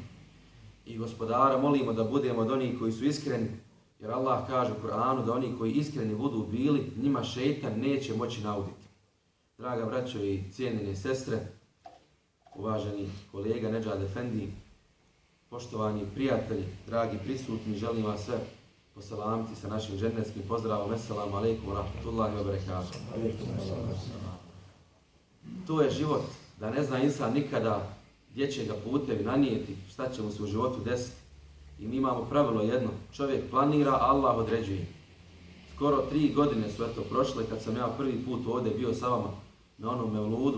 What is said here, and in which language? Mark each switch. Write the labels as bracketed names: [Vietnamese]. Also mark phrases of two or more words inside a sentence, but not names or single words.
[Bosnian] I gospodara, molimo da budemo od onih koji su iskreni, jer Allah kaže u Kur'anu da oni koji iskreni budu bili, njima šejtan neće moći nauditi. Draga braćo i cijenjene sestre, uvaženi kolega Nedžad Efendi, poštovani prijatelji, dragi prisutni, želim vas sve poselamiti sa našim džennetskim pozdravom. [Arabic] السلام عليكم ورحمة الله وبركاته. [Bosnian] To je život, da ne zna insan nikada gdje će ga putevi nanijeti, šta će mu se u životu desiti. I mi imamo pravilo jedno, čovjek planira, Allah određuje. Skoro 3 godine su prošle kad sam ja prvi put ovdje bio sa vama na onom mevludu.